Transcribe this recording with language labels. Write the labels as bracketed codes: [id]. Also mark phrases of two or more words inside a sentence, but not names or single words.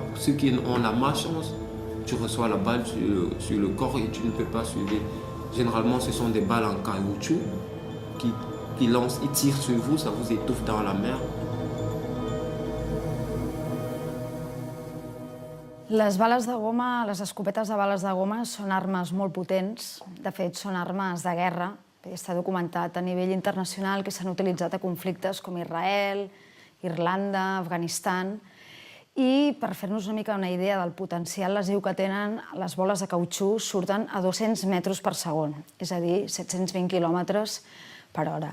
[fr] Pour ceux qui ont la malchance, tu reçois la balle sur le corps et tu ne peux pas survivre. Généralement, ce sont des balles en caoutchouc qui lancent, ils tirent sur vous, ça vous étouffe dans la mer. [ca] Les bales de goma, les escopetes de bales de goma són armes molt potents. De fet, són armes de guerra. Està documentat a nivell internacional que s'han utilitzat a conflictes com Israel, Irlanda, Afganistan. I per fer-nos una mica una idea del potencial lesiu que tenen, les boles de cautxú surten a 200 metres per segon, és a dir, 720 quilòmetres per hora.